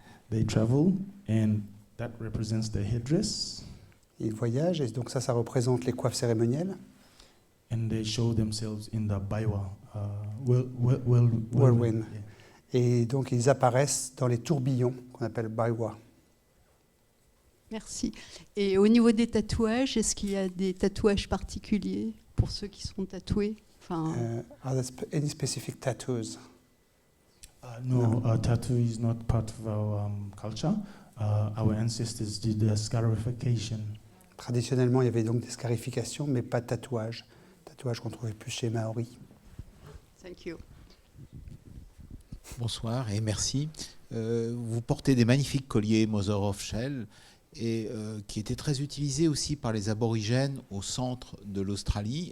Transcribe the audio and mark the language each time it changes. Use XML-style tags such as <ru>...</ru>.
<en>They travel, and that represents the headdress.</en> <fr>Ils voyagent, et donc ça représente les coiffes cérémonielles.</fr> <en>And they show themselves in the Baiwa whirlwind. Yeah.</en> <fr>Et donc ils apparaissent dans les tourbillons qu'on appelle Baiwa. Merci. Et au niveau des tatouages, est-ce qu'il y a des tatouages particuliers pour ceux qui sont tatoués?</fr> <en>Are there any specific tattoos? No, tattoo is not part of our culture. Our ancestors did the scarification.</en> <fr>Traditionnellement, il y avait donc des scarifications, mais pas de tatouage. Tatouage qu'on trouvait plus chez Maori.</fr> <en>Thank you.</en> <fr>Bonsoir et merci. Vous portez des magnifiques colliers</fr> <en>Mother of Shell</en> <fr>et qui étaient très utilisés aussi par les aborigènes au centre de l'Australie.</fr>